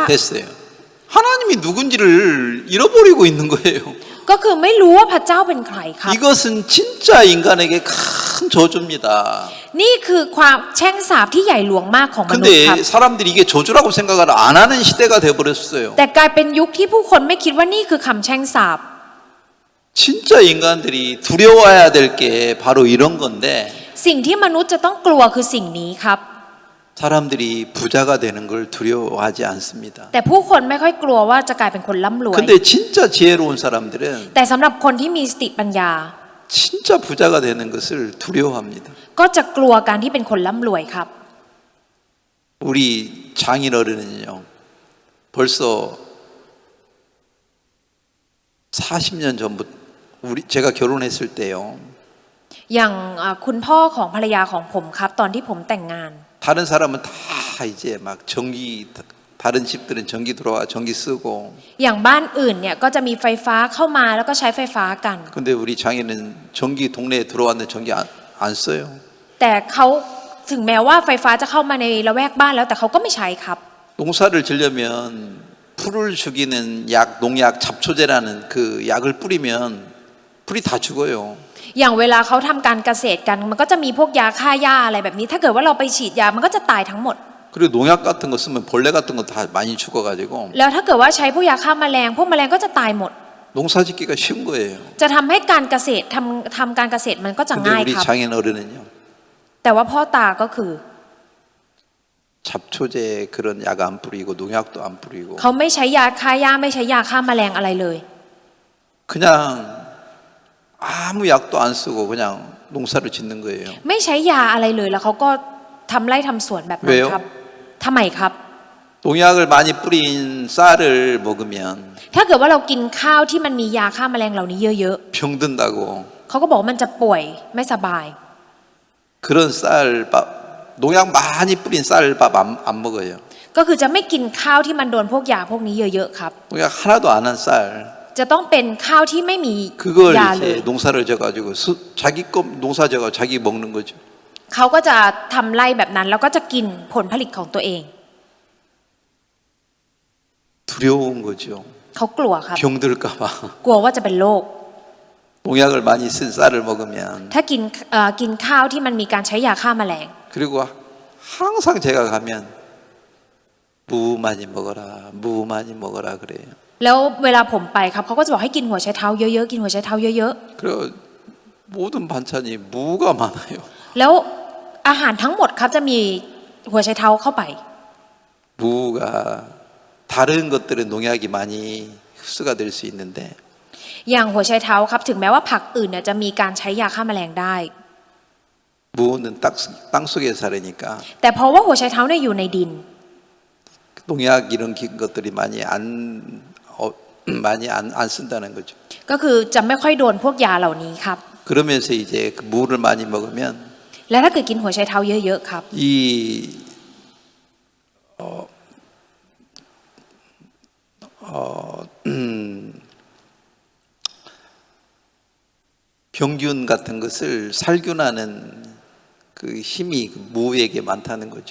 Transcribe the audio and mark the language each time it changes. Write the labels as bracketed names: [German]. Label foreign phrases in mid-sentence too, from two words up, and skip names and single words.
[Korean] 됐어요. 하나님이 누군지를 잃어버리고 있는 거예요. [Thai] ก็คือไม่รู้ว่าพระเจ้าเป็นใครครับ [Korean] 이것은 진짜 인간에게 큰 저주입니다. [Thai] นี่คือความแช่งสาปที่ใหญ่หลวงมากของมนุษย์ครับ [Korean] 근데 사람들이 이게 저주라고 생각을 안 하는 시대가 돼버렸어요. [Thai] แต่กลายเป็นยุคที่ผู้คนไม่คิดว่านี่คือคำแช่งสาป [Korean] 진짜 인간들이 두려워해야 될 게 바로 이런 건데 [Thai] สิ่งที่มนุษย์จะต้องกลัวคือสิ่งนี้ครับ [Korean] 사람들이 부자가 되는 걸 두려워하지 않습니다. [Thai] แต่ผู้คนไม่ค่อยกลัวว่าจะกลายเป็นคนร่ำรวย [Korean] 근데 진짜 지혜로운 사람들은 [Thai] แต่สำหรับคนที่มีสติปัญญา [Korean] 진짜 부자가 되는 것을 두려워합니다. [Thai] ก็จะกลัวการที่เป็นคนร่ำรวยครับ [Korean] 우리 장인어른은요, 벌써 40년 전부터 제가 결혼했을 때요. [Thai] อย่างคุณพ่อของภรรยาของผมครับตอนที่ผมแต่งงาน [Korean] 다른 사람은 다 다 이제 막 전기 다른 집들은 전기 들어와 전기 쓰고 [Thai] อย่างบ้านอื่นเนี่ยก็จะมีไฟฟ้าเข้ามาแล้วก็ใช้ไฟฟ้ากัน [Korean] 근데 우리 장애는 전기 동네에 들어왔는데 전기 안 써요. [Thai] แต่เขาถึงแม้ว่าไฟฟ้าจะเข้ามาในละแวกบ้านแล้วแต่เขาก็ไม่ใช้ครับ [Korean] 농사를 지려면 풀을 죽이는 약 농약 잡초제라는 그 약을 뿌리면 풀이 다 죽어요. [Thai] อย่างเวลาเขาทำการเกษตรกันมันก็จะมีพวกยาฆ่าหญ้าอะไรแบบนี้ ถ้าเกิดว่าเราไปฉีดยามันก็จะตายทั้งหมด [Korean] 그리고 농약 같은 거 쓰면 벌레 같은 거 다 많이 죽어가지고 [Thai] แล้วถ้าเกิดว่าใช้พวกยาฆ่าแมลงพวกแมลงก็จะตายหมด [Korean] 농사짓기가 쉬운 거예요. [Thai] จะทำให้การเกษตรทำการเกษตรมันก็จะ [Korean] 근데 [Thai] ง่าย [Korean] 우리 [Thai] ครับ [Korean] 장애인 어른은요. [Thai] แต่ว่าพ่อตาก็คือ [Korean] 잡초제 그런 약 안 뿌리고 농약도 안 뿌리고 [Thai] เขาไม่ใช้ยาฆ่าหญ้าไม่ใช้ยาฆ่าแมลงอะไรเลย [Korean] 그냥 아무 약도 안 쓰고 그냥 농사를 짓는 거예요. [Thai] ไม่ใช้ยาอะไรเลยแล้วเขาก็ทำไร่ทำสวนแบบนั้นครับทำไมครับ [Korean] 농약을 많이 뿌린 쌀을 먹으면 [Thai] ถ้าเกิดว่าเรากินข้าวที่มันมียาฆ่าแมลงเหล่านี้เยอะ [Korean] 병든다고 [Thai] ๆเขาก็บอกว่ามันจะป่วยไม่สบาย [Korean] 그런 쌀밥 농약 많이 뿌린 쌀밥 안 먹어요. [Thai] ก็คือจะไม่กินข้าวที่มันโดนพวกยาพวกนี้เยอะๆครับ [Korean] 농약 하나도 안 한 쌀 [Thai] จะต้องเป็นข้าวที่ไม่มี [Korean] 그걸 [Thai] ยาเลย [Korean] 이제 농사를 져가지고 자기 거 농사 져가 자기 먹는 거죠. [Thai] เขาก็จะทำไร่แบบนั้นแล้วก็จะกินผลผลิตของตัวเอง [Korean] 두려운 거죠. [Thai] เขากลัวครับ [Korean] 병들까봐 [Thai] กลัวว่าจะเป็นโรค [Korean] 농약을 많이 쓴 쌀을 먹으면 [Thai] ถ้ากินข้าวที่มันมีการใช้ยาฆ่าแมลง [Korean] 그리고 항상 제가 가면 무 많이 먹어라, 무 많이 먹어라 그래요. [Thai] แล้วเวลาผมไปครับเขาก็จะบอกให้กินหัวไชเท้าเยอะๆกินหัวไชเท้าเยอะ [Korean] 그리고 모든 반찬이 무가 많아요. [Thai] ๆแล้วอาหารทั้งหมดครับจะมีหัวไชเท้าเข้าไป [Korean] 무가 다른 것들은 농약이 많이 흡수가 될 수 있는데 [Thai] อย่างหัวไชเท้าครับถึงแม้ว่าผักอื่นเนี่ยจะมีการใช้ยาฆ่าแมลงได้ [Korean] 무는 땅 속에 살으니까 [Thai] แต่เพราะว่าหัวไชเท้าเนี่ยอยู่ในดิน [Korean] 농약 이런 것들이 많이 안 쓴다는 거죠. [Thai] ก็คือจะไม่ค่อยโดนพวกยาเหล่านี้ครับ [Korean] 그러면서 이제 그 무를 많이 먹으면 [Thai] และถ้าเกิดกินหัวไชเท้าเยอะๆครับ [Korean] 이 병균 같은 것을 살균하는 그 힘이 무에게 많다는 거죠.